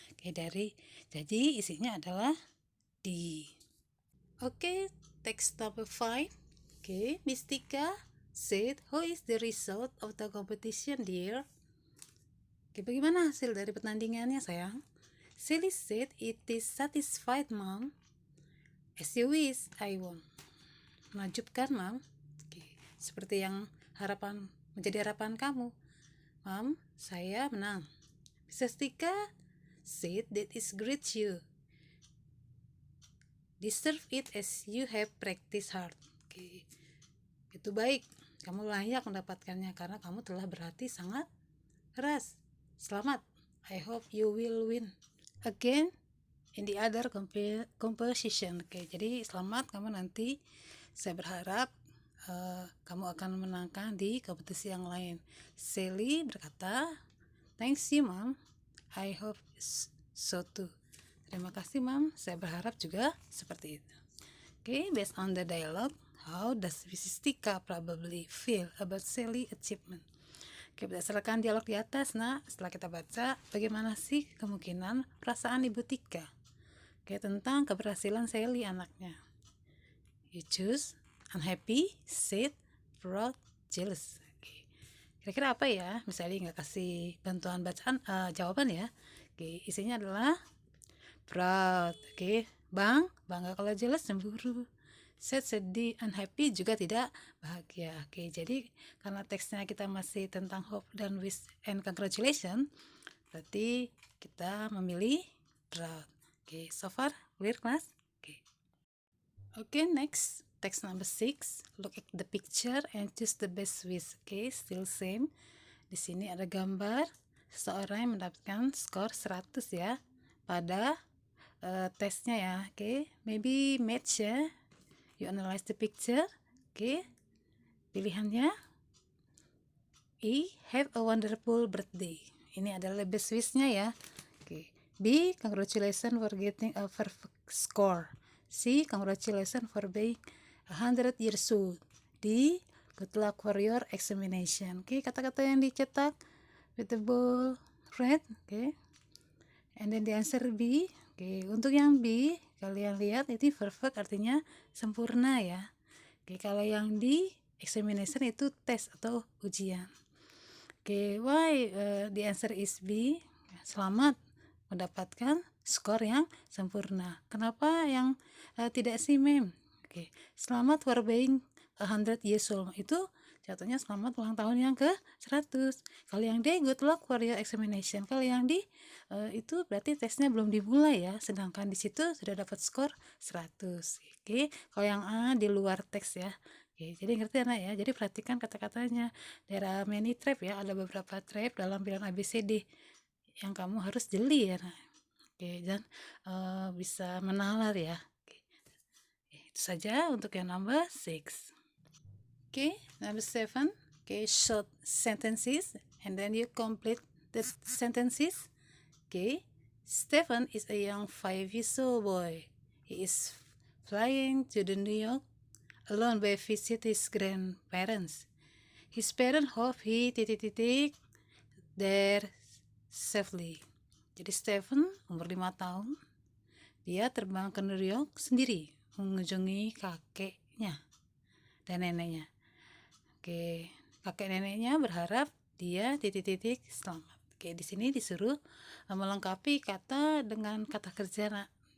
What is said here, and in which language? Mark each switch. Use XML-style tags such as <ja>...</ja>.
<id>Oke, jadi isinya adalah D.</id> <en>Oke, text number 5. Oke, Miss Tika said, "How is the result of the competition, dear?"</en> <id>Oke, bagaimana hasil dari pertandingannya, sayang?</id> <en>Sally said, "It is satisfied, Mom. As you wish, I won."</en> <id>Menakjubkan, Mom. Oke, seperti yang menjadi harapan kamu. Mom, saya menang. Mrs.</id> <en>Tika said, "That is great, you deserve it as you have practiced hard."</en> <id>Oke, itu baik. Kamu layak mendapatkannya karena kamu telah berlatih sangat keras. Selamat.</id> <en>I hope you will win again in the other competition.</en> <id>Oke, jadi selamat kamu nanti. Saya berharap kamu akan menangkan di kompetisi yang lain. Sally berkata,</id> <en>"Thanks you, Mom. I hope so too."</en> <id>Terima kasih, Mom. Saya berharap juga seperti itu.</id> <en>Okay, based on the dialogue, how does Mrs. Tika probably feel about Sally achievement?</en> <id>Oke, berdasarkan dialog di atas, setelah kita baca, bagaimana sih kemungkinan perasaan Ibu Tika tentang keberhasilan Sally anaknya?</id> <en>You choose unhappy, sad, proud, jealous.</en> <id>Kira-kira apa ya? Misalnya nggak kasih bantuan bacaan jawaban ya. Isinya adalah proud, bangga. Kalau jealous, cemburu. Sad, sedih, unhappy juga tidak bahagia. Jadi karena teksnya kita masih tentang hope dan wish and congratulation, berarti kita memilih proud.</id> <en>So far clear, class? Next, text number 6. Look at the picture and choose the best wish. Still same.</en> <id>Di sini ada gambar seseorang yang mendapatkan skor 100 ya pada tesnya ya.</id> <en>Maybe match ya. You analyze the picture. Pilihannya A, have a wonderful birthday.</en> <id>Ini adalah best wish-nya ya.</id> <en>B, congratulations for getting a perfect score. C, congratulations for being 100 years old. D, good luck for your examination.</en> <id>Kata-kata yang dicetak</id> <en>with the bold red. And then the answer B.</en> <id>Untuk yang B, kalian lihat itu perfect artinya sempurna ya. Kalau yang di examination itu tes atau ujian.</id> <en>Why the answer is B?</en> <id>Selamat mendapatkan skor yang sempurna. Kenapa yang tidak sih, Mem?</id> <en>Selamat for being 100 years old.</en> <id>Itu jatuhnya selamat ulang tahun yang ke-100. Kalau yang D,</id> <en>good luck for your examination.</en> <id>Kalau yang D, itu berarti tesnya belum dimulai ya, sedangkan di situ sudah dapat skor 100. Kalau yang A di luar teks ya. Jadi ngerti anak ya. Jadi perhatikan kata-katanya.</id> <en>There are many trap</en> <id>ya, ada beberapa trap dalam pilihan ABCD yang kamu harus jeli ya. Dan bisa menalar ya. Itu saja untuk yang number 6. Number 7.</id> <en>Okay, short sentences, and then you complete the sentences. Okay, Stephen is a young 5-year-old boy. He is flying to the New York alone by visit his grandparents. His parents hope he there safely.</en> <id>Jadi Stephen umur 5 tahun, dia terbang ke New York sendiri mengunjungi kakeknya dan neneknya. Oke, kakek neneknya berharap dia selamat. Oke, di sini disuruh melengkapi kata dengan kata kerja, nak.</id>